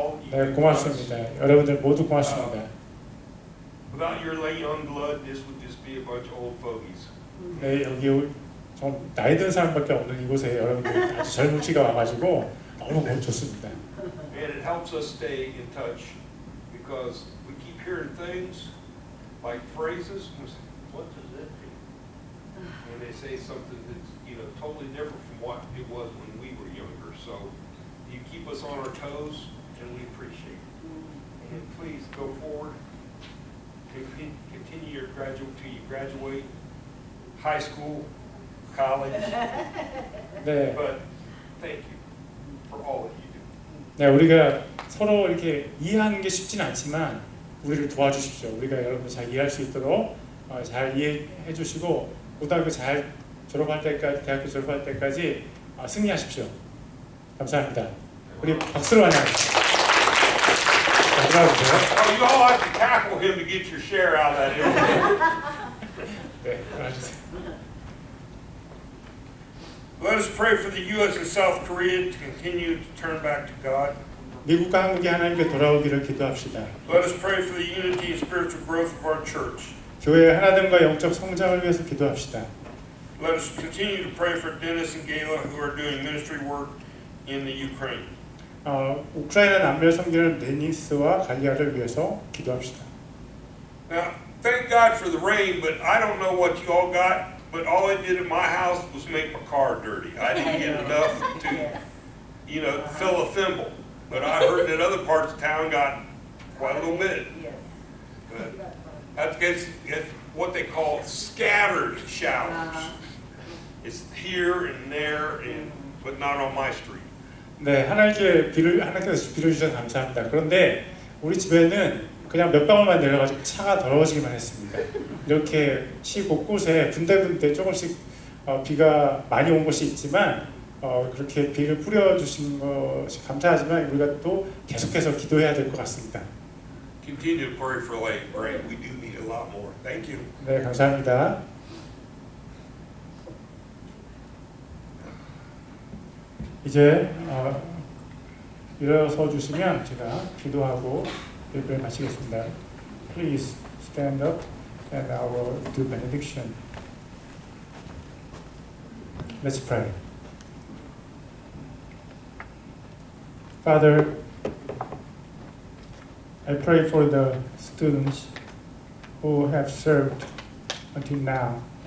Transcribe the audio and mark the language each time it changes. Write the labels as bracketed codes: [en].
[ko] 네, 고맙습니다. 여러분들 모두 고맙습니다. [en] Without your late young blood, this would just be a bunch of old fogies. [ko] 네, 여기 좀 나이 든 사람밖에 없는 이곳에 여러분들 아주 젊은 피가 와가지고 너무 좋습니다. [en] And it helps us stay in touch because we keep hearing things like phrases. And we say, what does that mean? And they say something that's totally different from what it was when we were younger. So you keep us on our toes, and we appreciate it. and please go forward. Continue your graduate till you graduate high school, college. [ko] 네, [en] But thank you for all that you do. [ko] 네, 우리가 서로 이렇게 이해하는 게 쉽진 않지만 우리를 도와주십시오. 우리가 여러분 잘 이해할 수 있도록 잘 이해해 주시고 고등학교 잘 졸업할 때까지, 대학교 졸업할 때까지 승리하십시오. 감사합니다. 우리 박수로 환영합니다. 들어가주세요. [en] Oh, you all have to tackle him to get your share out of that. [ko] 네, 들어가주세요. [en] Let us pray for the U.S. and South Korea to continue to turn back to God. [ko] 미국과 한국이 하나님께 돌아오기를 기도합시다. [en] Let us pray for the unity and spiritual growth of our church. [ko] 교회의 하나됨과 영적 성장을 위해서 기도합시다. [en] Let us continue to pray for Dennis and Gayla who are doing ministry work in the Ukraine. [ko] 우크라이나 남미를 섬기는 데니스와 갈리아를 위해서 기도합시다. [en] Now, thank God for the rain, but I don't know what you all got, but all it did at my house was make my car dirty. I didn't get enough to, fill a thimble. But I heard that other parts of town got quite a little bit. But that's what they call scattered showers. It's here and there, but not on my street. [ko] 네, 하나님께서 비를 주셔서 감사합니다. 그런데 우리 집에는 그냥 몇 방울만 내려가지고 차가 더러워지기만 했습니다. 이렇게 시 곳곳에 군데군데 조금씩 비가 많이 온 곳이 있지만 그렇게 비를 뿌려주신 것이 감사하지만 우리가 또 계속해서 기도해야 될 것 같습니다. [en] Continue to pray for late rain. We do need a lot more. Thank you. [ko] 네, 감사합니다. 이제 일어서 주시면 제가 기도하고 예배를 마치겠습니다. [en] Please stand up and I will do benediction. Let's pray. Father, I pray for the students who have served until now.